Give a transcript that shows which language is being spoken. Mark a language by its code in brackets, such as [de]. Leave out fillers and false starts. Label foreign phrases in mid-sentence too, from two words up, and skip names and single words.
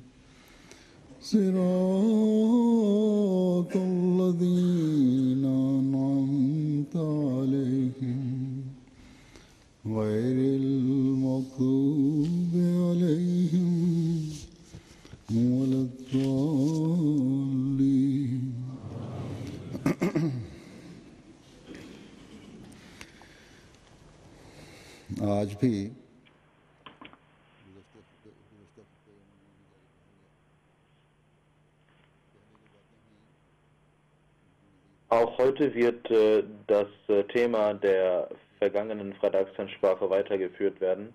[ar] صراط الذين أنعمت عليهم غير المغضوب عليهم ولا الضالين [ur] آج بھی [de] Auch heute wird das Thema der vergangenen Freitagsansprache weitergeführt werden.